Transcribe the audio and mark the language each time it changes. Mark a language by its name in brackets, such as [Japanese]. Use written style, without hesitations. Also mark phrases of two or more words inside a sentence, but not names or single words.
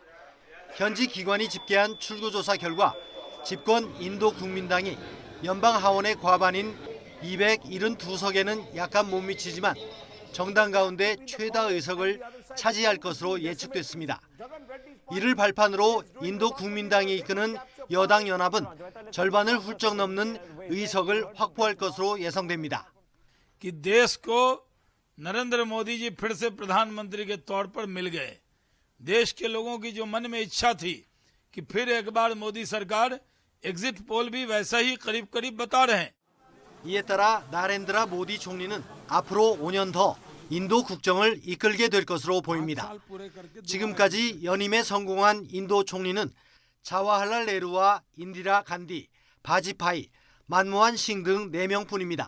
[Korean] 현지 기관이 집계한 출구조사 결과 집권 인도 국민당이 연방 하원의 과반인 272석에는 약간 못 미치지만 정당 가운데 최다 의석을 차지할 것으로 예측됐습니다. 이를 발판으로 인도 국민당이 이끄는 여당 연합은 절반을 훌쩍 넘는 의석을 확보할 것으로 예상됩니다. [Hindi] कि देश को नरेंद्र मोदी जी फिर से प्रधानमंत्री के तौर पर मिल गए। देश के लोगों की जो मन में इच्छा थी कि फिर एक बार मोदी सरकार, [English] exit poll [Hindi] भी वैसा ही करीब करीब बता रहे हैं। [Korean] 이에 따라 나렌드라 모디 총리는 앞으로 5년 더 인도 국정을 이끌게 될 것으로 보입니다. 지금까지 연임에 성공한 인도 총리는 자와할랄 네루와 인디라 간디, 바지파이, 만모한 싱 등 4명뿐입니다.